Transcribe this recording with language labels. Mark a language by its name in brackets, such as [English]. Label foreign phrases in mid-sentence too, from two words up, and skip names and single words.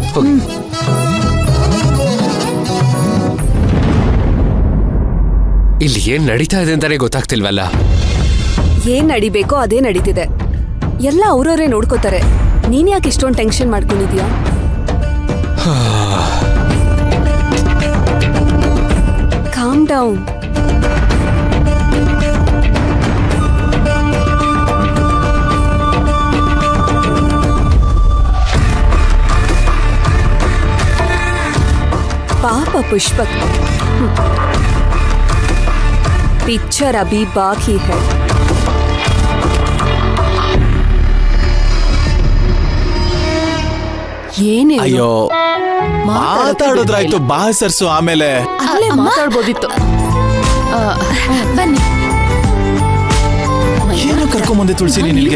[Kannada] ಇಲ್ಲಿ ಏನ್ ನಡೀತಾ ಇದೆ ಅಂತಾನೆ ಗೊತ್ತಾಗ್ತಿಲ್ವಲ್ಲ. ಏನ್ ನಡಿಬೇಕೋ ಅದೇ ನಡೀತಿದೆ. ಎಲ್ಲ ಅವ್ರವ್ರೇ ನೋಡ್ಕೋತಾರೆ. ನೀನ್ ಯಾಕೆ ಇಷ್ಟೊಂದು ಟೆನ್ಷನ್ ಮಾಡ್ಕೊಂಡಿದ್ಯಾ? [English] calm down. [Hindi] पापा पुष्पक, पिक्चर अभी बाकी है. [Kannada] ಏನೇ? ಅಯ್ಯೋ, ಮಾತಾಡೋದ್ರಾಯ್ತು, ಬಾ ಸರ್ಸು. ಆಮೇಲೆ ಅಲ್ಲೇ ಮಾತಾಡ್ಬೋದಿತ್ತು. ಬನ್ನಿ. ಏನು ಕರ್ಕೊಂಬಂದೆ ತುಳಸಿ ನಿನ್ಗೆ?